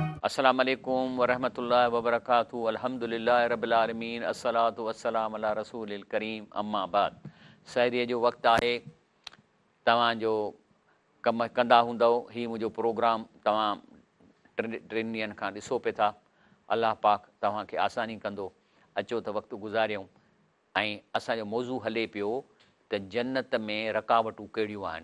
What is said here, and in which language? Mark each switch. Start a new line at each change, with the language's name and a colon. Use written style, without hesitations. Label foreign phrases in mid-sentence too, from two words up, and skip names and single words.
Arabic: السلام عليكم ورحمة الله وبركاته الحمد لله رب العالمين الصلاة والسلام على رسول الكريم أما بعد.
Sindhi: सहरीअ जो वक़्तु आहे। तव्हांजो कमु कंदा हूंदव। हीउ मुंहिंजो प्रोग्राम तव्हां टिनि ॾींहंनि खां ॾिसो पिया था। अलाह पाक तव्हांखे आसानी कंदो। अचो त वक़्तु गुज़ारियूं। ऐं असांजो मौज़ू हले पियो त जन्नत में रकावटूं कहिड़ियूं आहिनि।